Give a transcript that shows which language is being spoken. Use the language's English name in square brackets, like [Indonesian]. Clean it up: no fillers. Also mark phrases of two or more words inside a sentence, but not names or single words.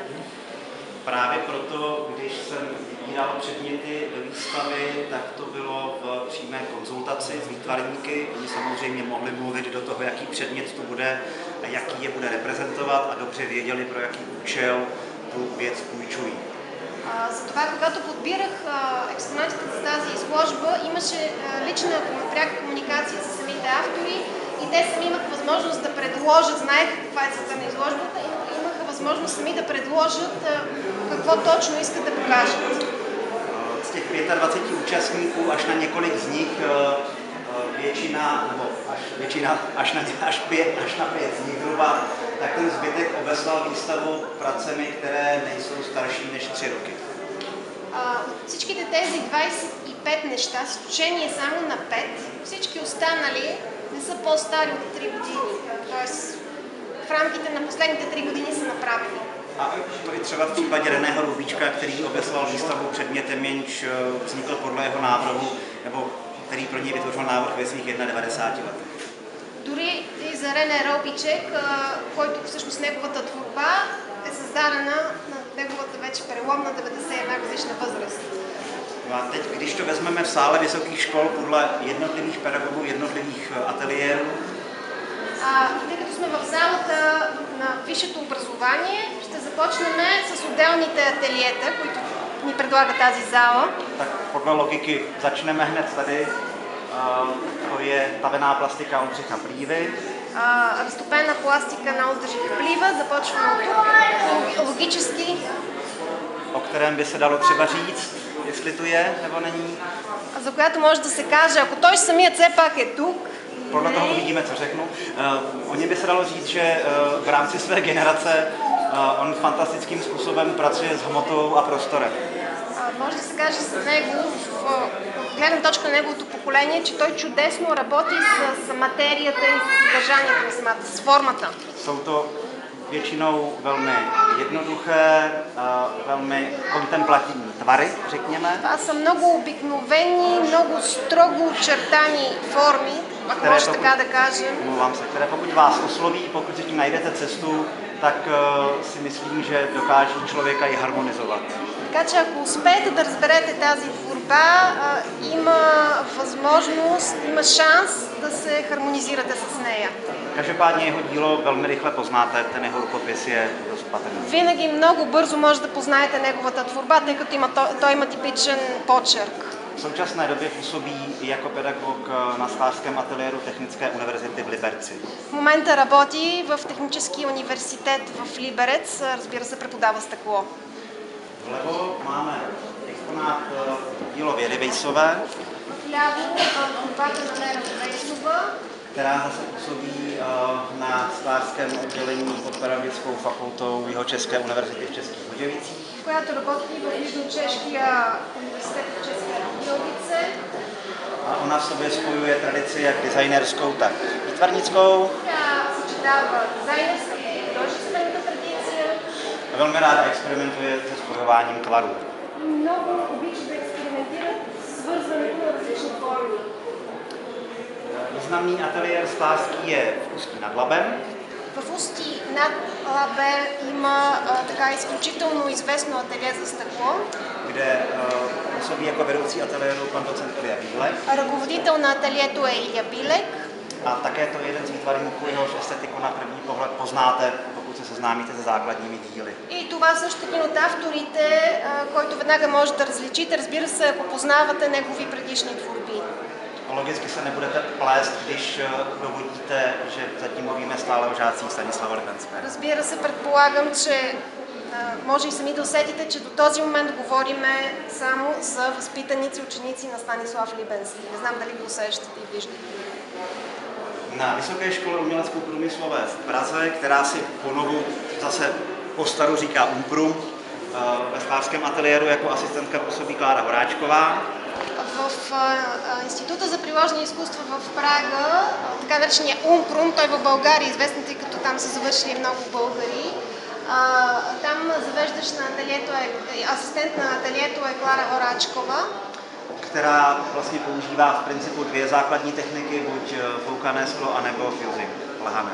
[Czech] Právě proto, když jsem vybíral předměty do výstavy, tak to bylo v přímé konzultaci s výtvarníky. Oni samozřejmě mohli mluvit do toho, jaký předmět to bude a jaký je bude reprezentovat a dobře věděli, pro jaký účel tu věc půjčují. [Bulgarian] Затова, когато подбирах експонатите за тази изложба, имаше лична пряка комуникация с самите автори и те сами имаха възможност да предложат, знаех каква е целта на изложбата, имаха възможност сами да предложат какво точно искат да покажат. [Czech] Z těch 25 účastníků až na několik z nich většina, nebo až na pět z nich zhruba, tak ten zbytek obeslal výstavu pracemi, které nejsou starší než 3 roky. [Bulgarian] От всичките тези 25 неща, с изключение само на 5, всички останали не са по-стари от 3 години. Тоест в рамките на последните 3 години са направени. [Czech] A i třeba v případě Reného Rubíčka, který obeslal výstavu předmětem, jenž vznikl podle jeho návrhu, nebo který pro něj vytvořil návrh ve svých 91 letech. [Bulgarian] Дори и за Рене Робичек, който всъщност неговата творба е създадена на неговата вече переломна 91 годишна възраст. [Czech] A teď, když to vezmeme v sále vysokých škol podle jednotlivých pedagogů, jednotlivých ateliérů, [Bulgarian] тъй като сме в залата на висшето образование, ще започнем с отделните ателиета, които ни предлага тази зала. [Czech] Tak podle logiky začneme hned tady. To je tavená plastika Oldřicha Plívy. [Bulgarian] Разтопена пластика на Олдрich Плива, започваме от тук, логически. [Czech] O kterém by se dalo třeba říct, jestli tu je nebo není. [Bulgarian] За която може да се каже, ако той самият все пак е тук. [Czech] Podle toho uvidíme, co řeknu. O něm by se dalo říct, že v rámci své generace on fantastickým způsobem pracuje s hmotou a prostorem. [Bulgarian] Може да се каже за него, от гледна точка на неговото поколение, че той чудесно работи с материята и с съдържанието на самата, с формата. [Czech] Jsou to většinou velmi jednoduché, velmi kontemplativní tvary, řekněme. [Bulgarian] Това са много обикновени, много строго очертани форми, ако може така да кажем. [Czech] Mluvám se, které pokud vás osloví, pokud si tím najdete cestu, tak si myslím, že dokáží člověka i harmonizovat. [Bulgarian] Така че ако успеете да разберете тази творба, има възможност, има шанс да се хармонизирате с нея. [Czech] Každopádně jeho dílo velmi rychle poznáte, ten jeho rukopis je dost patrný. [Bulgarian] Винаги много бързо може да познаете неговата творба, тъй като той има типичен почерк. [Czech] V současné době působí jako pedagog na sklářském ateliéru Technické univerzity v Liberci. [Bulgarian] В момента работи в Техническия университет в Либерец, разбира се, преподава стъкло. [Czech] Vlevo máme exponát dílo Věry Vejsové, která zase působí na sklářském oddělení pod Pedagogickou fakultou Jihočeské univerzity v Českých Budějovicích. [Bulgarian] Която работи в Южно-Чешкия университет в České Budějovice. [Czech] A ona v sobě spojuje tradici jak designerskou, tak výtvarnickou. [Bulgarian] Съчетава дизайнерска и художествената традиция. [Czech] A velmi ráda experimentuje se spojováním tvarů. [Bulgarian] Много обича да експериментира с свързването на различни форми. [Czech] Významný ateliér sklářský je v Ústí nad Labem. [Bulgarian] В Ústí над Лабе има така изключително известно ателие за стъкло. [Czech] Kde působí jako vedoucí ateliéru pan docent Ilja Bílek. [Bulgarian] Ръководител на ателието е Илия Билек. [Czech] A také to je jeden z výtvarníků, jehož estetiku na první pohled poznáte, pokud se seznámíte se základními díly. [Bulgarian] И това също един от авторите, който веднага може да различите, разбира се, ако познавате негови предишни творби. Logicky se nebudete plést, když dovodíte, že zatím mluvíme stále o žácích Stanislava Libenského. Разбира се, предполагам, че може и сами да усетите, че до този момент говориме само за възпитаници, ученици на Станислав Либенски. Не знам дали го усещате и виждате. [Czech] Na Vysoké škole umělecko-průmyslové v Praze, která si ponovu zase po staru říká UMPRu, ve sklářském ateliéru jako asistentka působí Klára Horáčková. [Bulgarian] В Института за приложни изкуства в Прага, така наречения УМПРУМ, той в България е известен, тъй като там са завършили много българи. Там завеждащ на ателието асистент на ателието е Klára Horáčková, [Czech] která vlastně používá v principu dvě základní techniky, buď foukané sklo, anebo fusing, лахане.